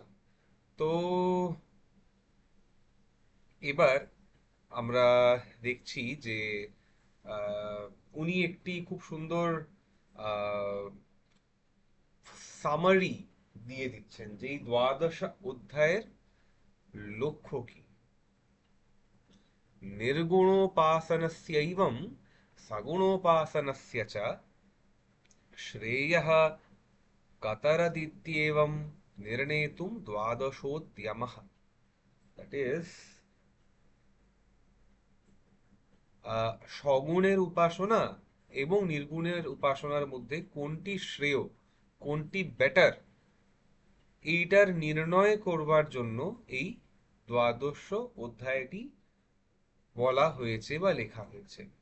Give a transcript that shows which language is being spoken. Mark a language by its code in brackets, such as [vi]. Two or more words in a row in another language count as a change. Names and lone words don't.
[bn] তো এবার আমরা দেখছি যে উনি একটি খুব সুন্দর সামারি দিয়ে দিচ্ছেন যে এই দ্বাদশ অধ্যায়ের লক্ষ্য কি। [sa] निर्गुणोपासनस्यैवं सगुणोपासनस्य च श्रेयः कतरदित्येवं निर्णेतुं द्वादशोद्यमः। [en] that is, [bn] সগুণের উপাসনা এবং নির্গুণের উপাসনার মধ্যে কোনটি শ্রেয়, কোনটি বেটার, এইটার নির্ণয় করবার জন্য এই দ্বাদশ অধ্যায়টি বলা হয়েছে বা লেখা হয়েছে।